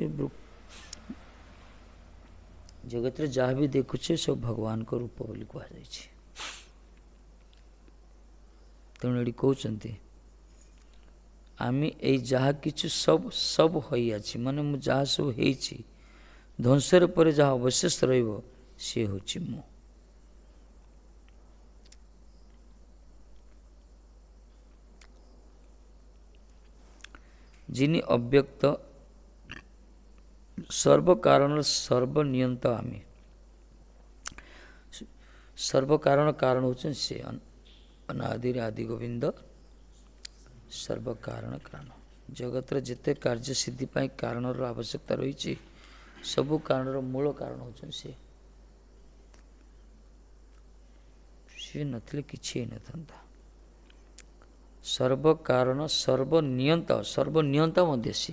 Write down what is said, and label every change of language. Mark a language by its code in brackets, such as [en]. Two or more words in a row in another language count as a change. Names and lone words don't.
[or] ଜଗତରେ ଯାହା ବି ଦେଖୁଛେ ସବୁ ଭଗବାନଙ୍କ ରୂପ ବୋଲି କୁହାଯାଇଛି। ତେଣୁ ଏଠି କହୁଛନ୍ତି ଆମେ ଏଇ ଯାହା କିଛି ସବୁ ହୋଇଅଛି, ମାନେ ମୁଁ ଯାହା ସବୁ ହେଇଛି, ଧ୍ୱଂସର ପରେ ଯାହା ଅବଶେଷ ରହିବ ସିଏ ହେଉଛି ମୁଁ। [bn] যিনি অব্যক্ত সর্বকারণ সর্বনিয়ন্ত আমি। সর্বকারণ কারণ হচ্ছেন সে [sa] অনাদির আদি ଗୋବିନ୍ଦ ସର୍ବକାରଣ କାରଣ। [or] ଜଗତର ଯେତେ କାର୍ଯ୍ୟ ସିଦ୍ଧି ପାଇଁ କାରଣର ଆବଶ୍ୟକତା ରହିଛି, ସବୁ କାରଣର ମୂଳ କାରଣ ହେଉଛନ୍ତି ସିଏ ନଥିଲେ କିଛି ହେଇନଥାନ୍ତା। ସର୍ବକାରଣ ସର୍ବନିୟନ୍ତ, ସର୍ବନିୟନ୍ତା ମଧ୍ୟ ସିଏ।